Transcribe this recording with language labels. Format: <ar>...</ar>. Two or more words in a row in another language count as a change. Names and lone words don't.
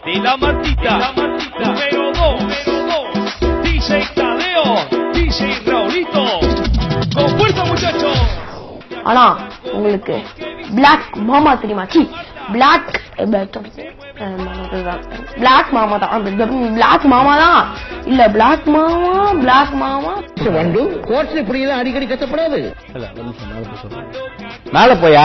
<es>la Martita, número 2, DJ Tadeo, DJ Raulito. Con fuerza, muchachos.</es> <ta>ஆனா உங்களுக்கு பிளாக் மாமா தெரியுமா? பிளாக் மாமா தான். பிளாக் மாமா தான் இல்ல, பிளாக் மாமா வந்து கோர்ஸ் இப்படியெல்லாம் அடிக்கடி கஷ்டப்படாது. மேல போயா</ta>